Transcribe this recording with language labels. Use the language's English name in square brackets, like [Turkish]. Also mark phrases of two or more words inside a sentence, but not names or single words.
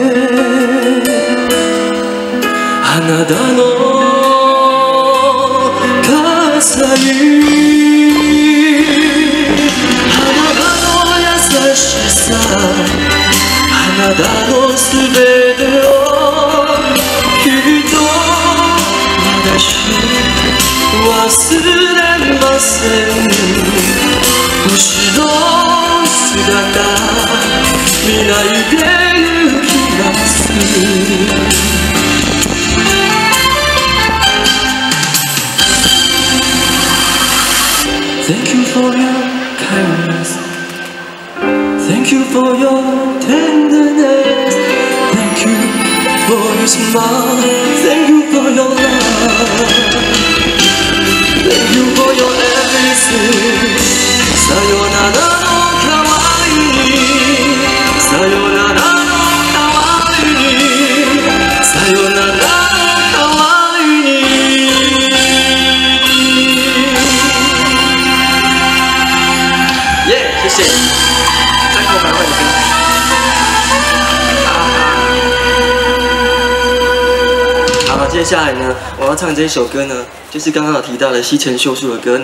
[Japanese] あなたの傘にあなたの優しさ、あなたのすべてをきっと私忘れません。後ろ姿見ないで行きます。 [English] Thank you for your kindness. Thank you for your tenderness. Thank you for your smile. Thank you for your love. Thank you for your everything. [Japanese] さよならの代わりに、さよならの代わりに、さよならの代わりに。 [Chinese] 耶，谢谢。再给我买一个。好，接下来呢，我要唱这一首歌呢，就是刚刚有提到的西城秀树的歌。